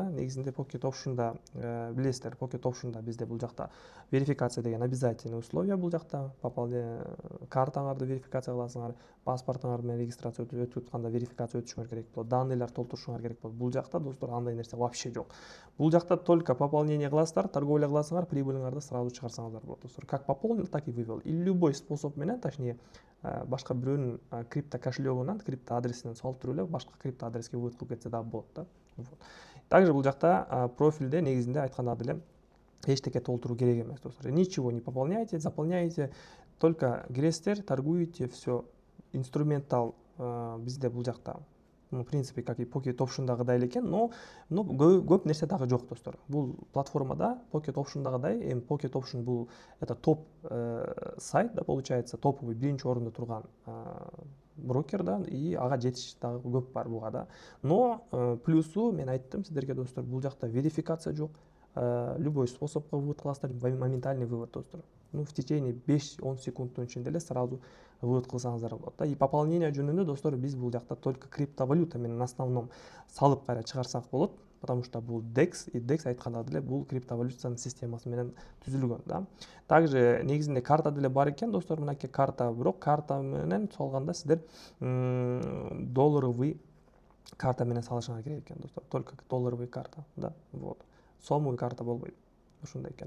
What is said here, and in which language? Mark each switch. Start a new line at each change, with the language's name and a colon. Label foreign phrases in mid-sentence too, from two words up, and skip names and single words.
Kyrgyz: Негизинде Pocket Option'да билесиздер, Pocket Option'да бизде бул жакта верификация деген
Russian: обязательный условие
Kyrgyz: бул жакта. Картаңарды верификация кыласыңар, паспортуңар менен регистрация өтүп атканда верификация өтүшүңөр керек болот, данныйлар толтурушуңар керек болот. Бул жакта достор андай нерсе вообще жок. Бул жакта
Russian: только пополнение
Kyrgyz: кыласыздар, торговля кыласыңар, прибылыңарды сразу чыгарсаңыздар болот достор.
Russian: Как пополнил, так и вывел. И любой способ
Kyrgyz: менен, точнее, башка бирөөнүн крипто кошелегунан, крипто адресинен солтуруп эле башка крипто адреске вывод кылып кетсе да болот да. Вот. Также бул жакта профилде негизинде айтканда деле эчтеке толтуруу керек эмес достор.
Russian: Ничего не пополняйте, заполняйте, только киресиздер, торгуете, все.
Kyrgyz: Инструментал бизде бул жакта
Russian: в принципе как и
Kyrgyz: Pocket Option'дагыдай эле экен, но көп нерсе дагы жок достор. Бул платформада Pocket Option'дагыдай, эми Pocket Option бул это топ сайт да,
Russian: получается, топовый
Kyrgyz: биринчи орунда турган брокер да, и ага жетиш дагы көп бар буга да.
Russian: Но плюсу
Kyrgyz: мен айттым сиздерге достор, бул жакта верификация жок. Любой способко вывод кыласыздар,
Russian: моментальный вывод
Kyrgyz: достор.
Russian: Ну, в течение
Kyrgyz: 5-10 секундтун ичинде эле
Russian: сразу вывод
Kyrgyz: кылсаңыздар болот да.
Russian: И пополнение
Kyrgyz: жөнүндө достор, биз бул жакта
Russian: только криптовалюта
Kyrgyz: менен основном салып кайра чыгарсак болот,
Russian: потому что
Kyrgyz: бул DEX, и DEX айтканда деле бул криптовалютанын системасы менен түзүлгөн да. Также негизинде карта деле бар экен достор, мынакей карта, бирок карта менен салганда сиздер долларовый карта менен салышыңар керек экен достор.
Russian: Только долларовый карта да.
Kyrgyz: Вот. Сомовый карта болбойт. Ушундай экен.